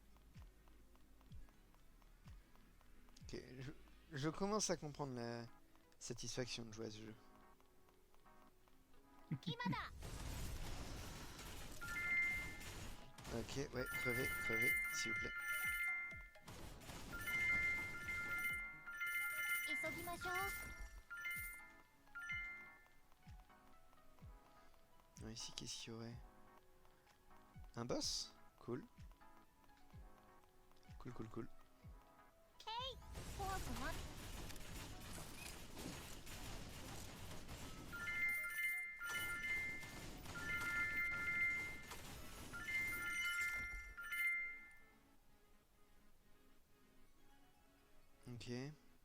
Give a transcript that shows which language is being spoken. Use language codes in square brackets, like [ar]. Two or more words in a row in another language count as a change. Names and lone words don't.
[fr] Ok, je commence à comprendre la satisfaction de jouer à ce jeu. Ok, ouais, crevez, s'il vous plaît. [ja] 急ぎましょう。 [fr] Alors ici, qu'est-ce qu'il y aurait? Un boss? Cool. Cool, cool, cool. [ja] 怖くない。 [fr] Ok.